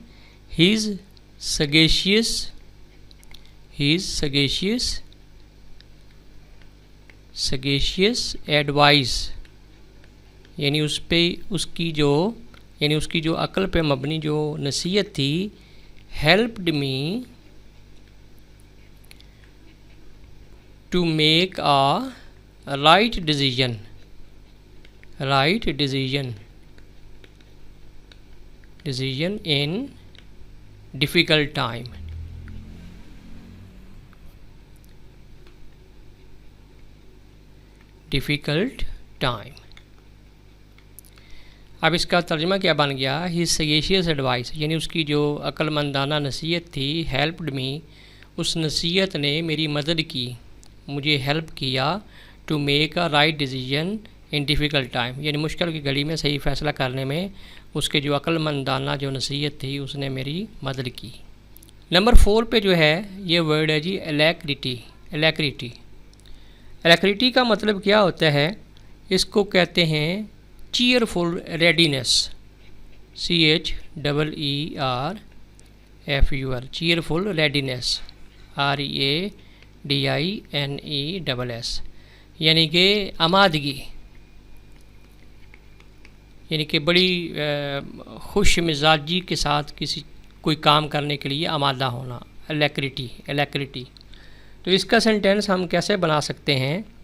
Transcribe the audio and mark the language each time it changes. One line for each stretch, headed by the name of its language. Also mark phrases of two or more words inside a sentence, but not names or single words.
English: He is sagacious advice,
Urdu: یعنی اس کی جو عقل پہ مبنی جو نصیحت تھی,
English: helped me to make a right decision in difficult time।
Urdu: اب اس کا ترجمہ کیا بن گیا?
English: His sagacious advice,
Urdu: یعنی اس کی جو عقلمندانہ نصیحت تھی,
English: helped me,
Urdu: اس نصیحت نے میری مدد کی، مجھے ہیلپ کیا,
English: to make a right decision in difficult time,
Urdu: یعنی مشکل کی گھڑی میں صحیح فیصلہ کرنے میں اس کے جو عقلمندانہ جو نصیحت تھی اس نے میری مدد کی. نمبر 4 پہ جو ہے یہ ورڈ ہے جی ایلیکریٹی. ایلیکریٹی کا مطلب کیا ہوتا ہے? اس کو کہتے ہیں
English: cheerful readiness, CHEERFUL FUL, cheerful, readiness, READINESS,
Urdu: یعنی کہ آمادگی، یعنی کہ بڑی خوش مزاجی کے ساتھ کسی کوئی کام کرنے کے لیے آمادہ ہونا، الیکریٹی. تو اس کا سینٹنس ہم کیسے بنا سکتے ہیں?